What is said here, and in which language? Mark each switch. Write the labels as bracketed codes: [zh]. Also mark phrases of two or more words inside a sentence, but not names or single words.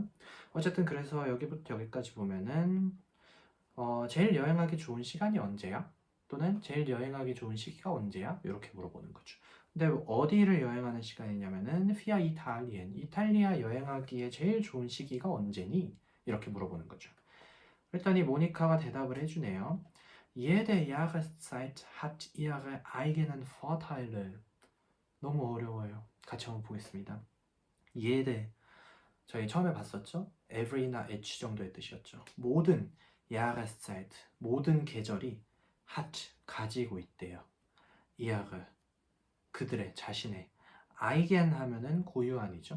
[ko] 어쨌든 그래서 여기부터 여기까지 보면은 제일 여행하기 좋은 시간이 언제야? 또는 제일 여행하기 좋은 시기가 언제야? 이렇게 물어보는 거죠. 근데 어디를 여행하는 시간이냐면은 [de] via Italien, [ko] 이탈리아 여행하기에 제일 좋은 시기가 언제니? 이렇게 물어보는 거죠. 그랬더니 모니카가 대답을 해주네요. [de] Jede Jahreszeit hat ihre eigenen Vorteile. [ko] 너무 어려워요. 같이 한번 보겠습니다. jede 저희 처음에 봤었죠? every나 each 정도의 뜻이었죠. 모든 Jahreszeit 모든 계절이 hat 가지고 있대요. ihre 그들의 자신의 eigen 하면은 고유한이죠.